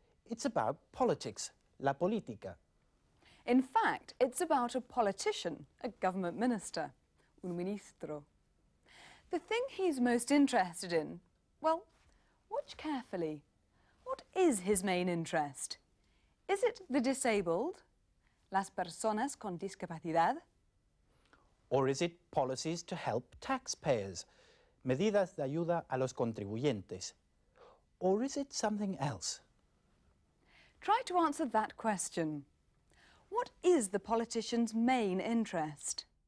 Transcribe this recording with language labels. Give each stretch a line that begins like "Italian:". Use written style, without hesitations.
English: It's about politics,
Spanish: la política.
English: In fact, it's about a politician, a government minister,
Spanish: un ministro.
English: The thing he's most interested in, well, watch carefully. What is his main interest? Is it the disabled?
Spanish: Las personas con discapacidad?
English: Or is it policies to help taxpayers?
Spanish: Medidas de ayuda a los contribuyentes.
English: Or is it something else? Try to answer that question. What is the politician's main interest?